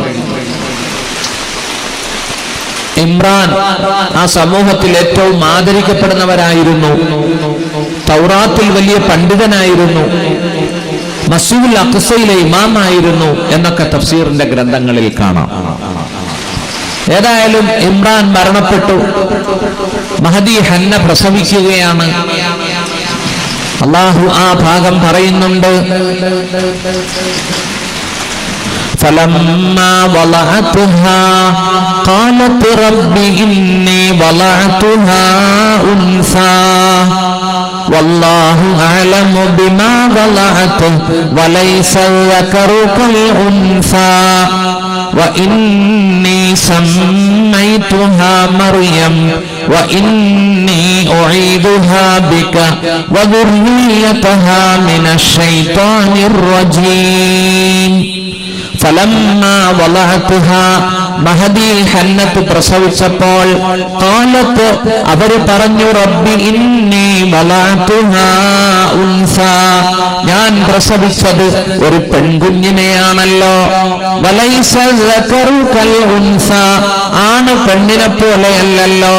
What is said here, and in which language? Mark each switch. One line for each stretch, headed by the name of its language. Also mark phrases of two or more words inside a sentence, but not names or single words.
Malayalam: ഇമ്രാൻ ആ സമൂഹത്തിൽ ഏറ്റവും ആദരിക്കപ്പെടുന്നവരായിരുന്നു, തൗറാത്തിൽ വലിയ പണ്ഡിതനായിരുന്നു, മസ്ജിദുൽ അഖ്സയിലെ ഇമാമായിരുന്നു എന്നൊക്കെ തഫ്സീറിന്റെ ഗ്രന്ഥങ്ങളിൽ കാണാം. ഏതായാലും ഇമ്രാൻ മരണപ്പെട്ടു, മഹദി ഹന്ന പ്രസവിക്കുകയാണ്. അല്ലാഹു ആ ഭാഗം പറയുന്നുണ്ട്.
Arabic: فلما وضعتها قالت رب إني وضعتها أنثى والله أعلم بما وضعت وليس الذكر كالأنثى وإني سميتها مريم وإني أعيذها بك وذريتها من الشيطان الرجيم. فلما وضعتها,
Malayalam: മഹദി ഹന്നത്ത് പ്രസവിച്ചപ്പോൾ, ഖാലത്ത്, അവര് പറഞ്ഞു,
Arabic: رب إني وضعتها أنثى,
Malayalam: ഞാൻ പ്രസവിച്ചത് ഒരു പെൺകുഞ്ഞിനെയാണല്ലോ.
Arabic: وليس الذكر كالأنثى,
Malayalam: ആണ് പെണ്ണിനെ പോലെയല്ലല്ലോ.